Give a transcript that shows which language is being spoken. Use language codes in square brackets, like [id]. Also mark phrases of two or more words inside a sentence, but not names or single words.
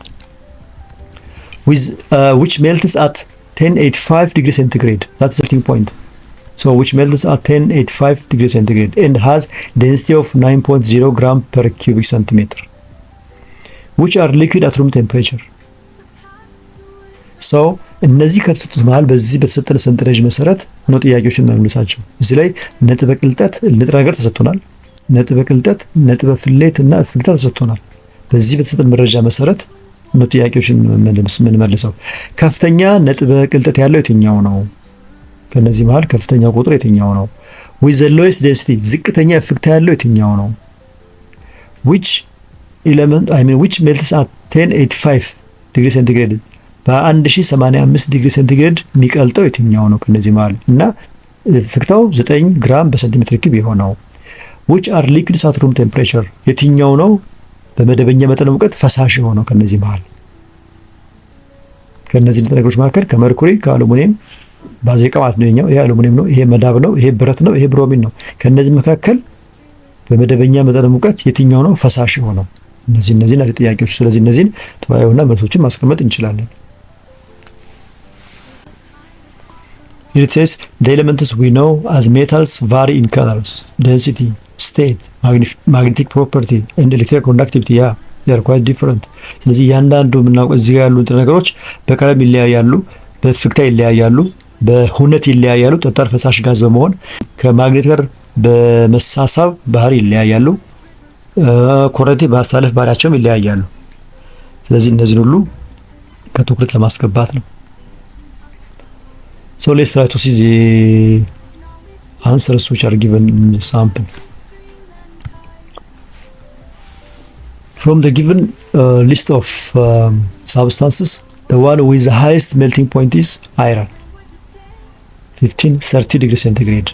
[en] With which melts at 1085 degrees centigrade. That's the melting point. So which melts at 1085 degrees centigrade and has density of 9.0 gram per cubic centimeter. Which are liquid at room temperature. [am] So እነዚህ ከተሰጡት መሃል በዚህ በተሰጠነ ሰንጠረዥ መሰረት ነው ጥያቄዎችን መመለሳቸው። እዚህ ላይ ነጥበ ቅልጠት ንጥረ ነገር ተሰጥቶናል። ነጥበ ቅልጠት፣ ነጥበ ፍሌት እና እፍግታ ተሰጥቶናል። በዚህ በተሰጠነ መረጃ መሰረት ነው ጥያቄዎችን የምንመልሰው። ከፍተኛ ነጥበ ቅልጠት ያለው የትኛው ነው? ከነዚህ መሃል ከፍተኛ ቁጥር የትኛው ነው? [en] with the lowest density [am] ዝቅተኛ እፍግታ ያለው የትኛው ነው? [en] which melts at 1085 degree centigrade [am] በ1085 ዲግሪ ሴንቲግሬድ የሚቀልጠው የትኛው ነው ከነዚህ መሃል? እና እፍግታው 9 ግራም በሴንቲሜትር ኪዩብ የሆነው። [en] which are liquids at room temperature [am] የትኛው ነው በመደበኛ መጠን ሙቀት ፈሳሽ የሆነው ከነዚህ መሃል? ከነዚህ ነገሮች መካከል ከመርኩሪ፣ ከአሉሚኒየም ባዚቃ ማለት ነው። ይሄ አሉሚኒየም ነው፣ ይሄ መዳብ ነው፣ ይሄ ብረት ነው፣ ይሄ ብሮሚን ነው። ከነዚህ መካከል በመደበኛ መጠን ሙቀት የትኛው ነው ፈሳሽ የሆነው? እነዚህ ናቸው ጥያቄዎች። ስለዚህ እነዚህን ተወያዩና መልሶችን ማስቀመጥ እንችላለን። [en] It says the elements we know as metals vary in colors, density, state, magnetic property and electrical conductivity, yeah, they are quite different. [am] ስለዚህ እያንዳንዱ የምናውቀው እዚህ ጋር ያሉት ነገሮች በቀለም ይለያያሉ፣ በፍክታ ይለያያሉ፣ በሁነት ይለያያሉ። ጠጣር ፈሳሽ ጋዝ በመሆን ከማግኔት ጋር በመሳሳብ ባህሪ ይለያያሉ። ኮረንቲ በማስተላለፍ ባህሪያቸውም ይለያያሉ። ስለዚህ እነዚህን ሁሉ ከትኩረት ለማስገባት ነው። [en] So let's try to see the answers which are given in the sample. From the given list of substances, the one with the highest melting point is iron, 1530 degrees centigrade.